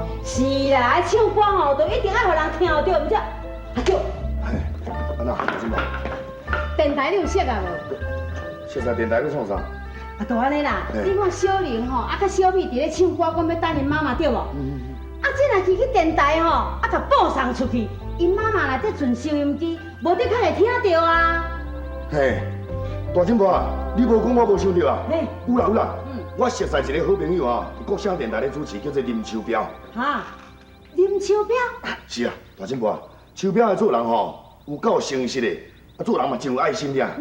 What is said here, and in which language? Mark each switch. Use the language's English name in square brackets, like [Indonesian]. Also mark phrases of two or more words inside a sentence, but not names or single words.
[Min Nan Chinese] 是啦，唱歌吼，就一定要互人听到，毋则啊叫。嘿，安那怎么？电台你有识啊无？现在电台咧创啥？啊，就安尼啦。嘿你看小玲吼，啊，甲小美伫咧唱歌，讲要等因妈妈对无？啊，这若去电台吼，啊，甲播送出去，因妈妈来在存收音机，无得较会听到啊。嘿，大金宝啊，你无讲我无想到啊。嘿，有啦有啦，我熟悉一个好朋友啊，国声电台咧主持，叫做林秋彪。哈，林秋彪。是啊，大金宝啊，秋彪的做人吼，有够诚实的，啊做人嘛真有爱心俩。